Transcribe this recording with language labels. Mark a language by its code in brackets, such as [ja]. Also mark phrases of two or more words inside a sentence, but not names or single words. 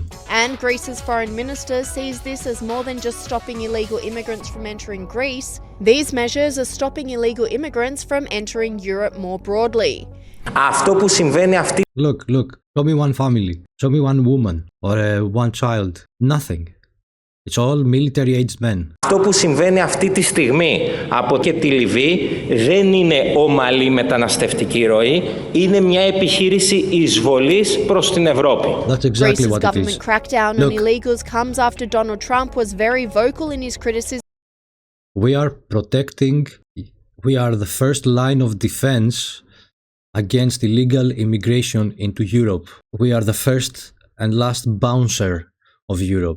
[en] And Greece's foreign minister sees this as more than just stopping illegal immigrants from entering Greece. These measures are stopping illegal immigrants from entering Europe more broadly. Look, show me one family, show me one woman or one child. Nothing. It's all military-aged men. [el] Αυτό που συμβαίνει αυτή τη στιγμή από και τη Λιβύη δεν είναι ομαλή μεταναστευτική ροή, είναι μια επιχείρηση εισβολής προς την Ευρώπη. [en] That's exactly Greece's what it government is. crackdown on Look. illegals comes after Donald Trump was very vocal in his criticism We are the first line of defense against illegal immigration into Europe. We are the first and last bouncer of Europe.